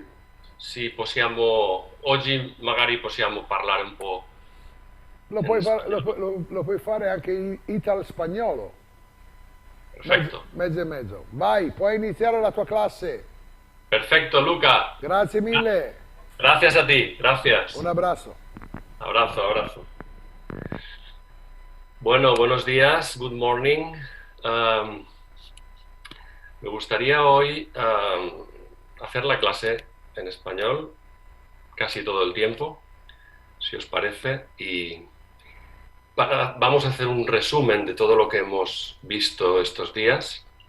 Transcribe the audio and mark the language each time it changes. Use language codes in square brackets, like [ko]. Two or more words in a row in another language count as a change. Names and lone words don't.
[it] Sì, possiamo, oggi magari possiamo parlare un po' Lo in puoi, spagnolo. lo puoi fare anche in ital-spagnolo, Perfetto. mezzo e mezzo. Vai, puoi iniziare la tua classe. [es] Perfecto, Luca. [it] Grazie mille, [es] Gracias a ti, [it] un [es] gracias. [it] abbraccio. [es] Abrazo, abrazo. Bueno, buenos días, [en] good morning. [es] Um, Me gustaría hoy hacer la clase en español casi todo el tiempo, si os parece, y vamos a hacer un resumen de todo lo que hemos visto estos días.